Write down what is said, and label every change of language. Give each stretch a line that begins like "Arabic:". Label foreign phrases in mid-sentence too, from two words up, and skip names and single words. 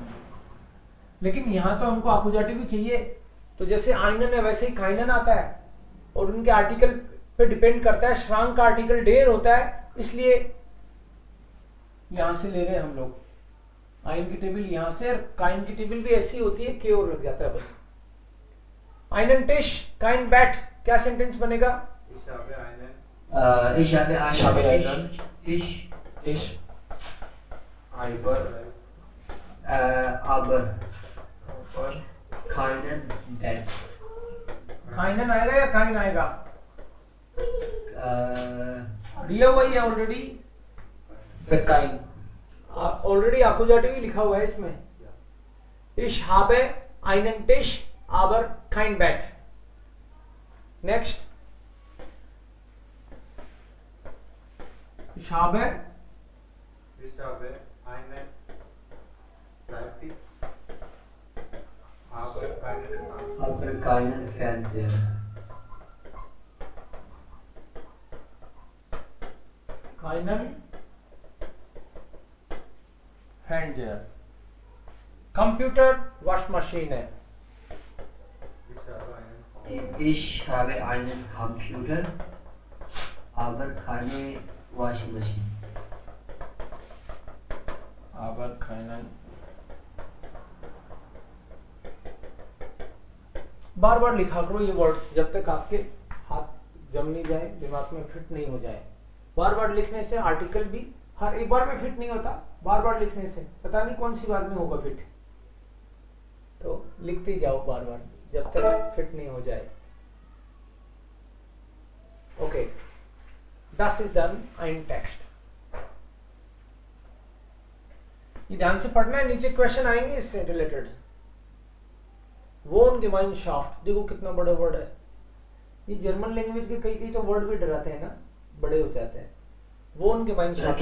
Hindi: लेकिन यहां तो हमको आकुजाटिव भी चाहिए, तो जैसे आइनन है वैसे ही काइनन आता है, और उनके आर्टिकल पे डिपेंड करता है। श्रांक का आर्टिकल डेर होता है, इसलिए यहां से ले रहे हैं हम लोग आइन की टेबल यहां से, और काइन की टेबल भी ऐसी होती है के और लग जाता है बस।
German: einen Tisch kein Bett,
Hindi: क्या सेंटेंस बनेगा?
German: Ich habe einen Tisch, aber keinen Bett.
Hindi: काइनन आएगा या काइन आएगा? दिया हुआ ही है ऑलरेडी,
German: Kain.
Hindi: ऑलरेडी आकुजाटिव ही लिखा हुआ है इसमें।
German: Ich habe einen Tisch, aber kein Bett. Next. Ich habe einen Schreibtisch, aber keinen Fernseher. keinen Fernseher.
Hindi: कंप्यूटर
English: wash machine
Hindi: है।
German: Ich habe einen Computer, aber keine
English: Washing Machine.
German: aber keinen।
Hindi: बार बार लिखा करो ये वर्ड्स जब तक आपके हाथ जम नहीं जाए, दिमाग में फिट नहीं हो जाए। बार बार लिखने से आर्टिकल भी हर एक बार में फिट नहीं होता, बार बार लिखने से पता नहीं कौन सी बार में होगा फिट, तो लिखते ही जाओ बार बार जब तक फिट नहीं हो जाए।
English: ओके,
German: das ist dann ein Text।
Hindi: ये ध्यान से पढ़ना है, नीचे क्वेश्चन आएंगे इससे रिलेटेड। Wohngemeinschaft, देखो कितना बड़ा वर्ड है। ये
English: German language
Hindi: के कई कई तो वर्ड भी डराते हैं ना, बड़े हो जाते हैं।
German: Wohngemeinschaft